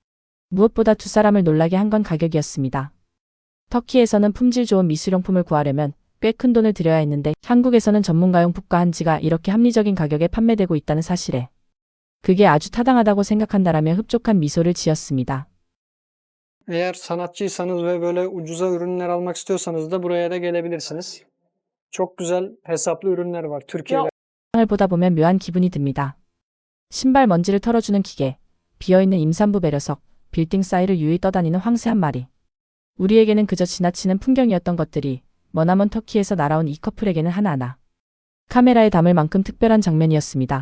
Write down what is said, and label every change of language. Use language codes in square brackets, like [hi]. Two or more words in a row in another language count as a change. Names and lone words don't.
[ko] 무엇보다 두 사람을 놀라게 한 건 가격이었습니다. 터키에서는 품질 좋은 미술용품을 구하려면 꽤 큰 돈을 들여야 했는데 한국에서는 전문가용 붓과 한지가 이렇게 합리적인 가격에 판매되고 있다는 사실에 그게 아주 타당하다고 생각한다라며 흡족한 미소를 지었습니다. [tr] Eğer sanatçıysanız ve böyle ucuza ürünler almak istiyorsanız da buraya da gelebilirsiniz. Çok güzel hesaplı ürünler var Türkiye'de. [ko] 을 보다 보면 묘한 기분이 듭니다. 신발 먼지를 털어주는 기계, 비어있는 임산부 배려석, 빌딩 사이를 유유히 떠다니는 황새 한 마리. 우리에게는 그저 지나치는 풍경이었던 것들이 머나먼 터키에서 날아온 이 커플에게는 하나하나 카메라에 담을 만큼 특별한 장면이었습니다.